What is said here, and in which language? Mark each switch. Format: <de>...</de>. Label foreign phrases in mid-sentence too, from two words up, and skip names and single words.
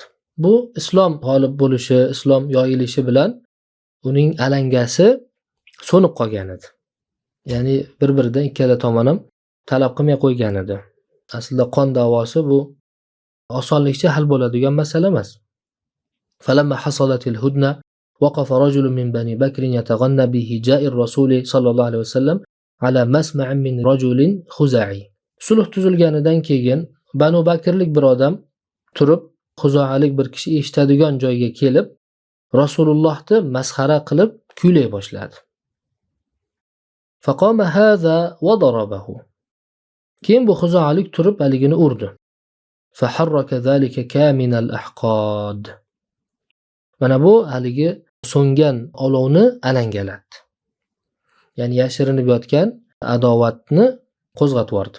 <uz>Bu islom g'olib bo'lishi, islom yoyilishi bilan uning alangasi so'nib qolgan edi. Ya'ni bir-biridan ikkala tomon ham talab qilmay qo'ygan edi. Aslida qon da'vosi bu osonlikcha hal bo'ladigan masala emas.</uz> <ar>فلما حصلت الهدنة وقف رجل من بني بكر يتغنى بهجاء الرسول صلى الله عليه وسلم على مسمع من رجل خزاعي.</ar> <uz>Sulh tuzilganidan keyin Banu Bakrlik bir odam turib, Xuzoalik bir kishi eshitadigan joyga kelib, Rasulullohni masxara qilib kuylay boshladi.</uz> <ar>فقام هذا وضربه.</ar> <uz>Keyin bu Xuzoalik turib haligini urdi.</uz> <ar>فحرك ذلك كامن الأحقاد.</ar> <uz>Mana bu haligi so'ngan olovni alangalatdi. Ya'ni yashirinib yotgan adovatni qo'zg'atib yubordi.</uz>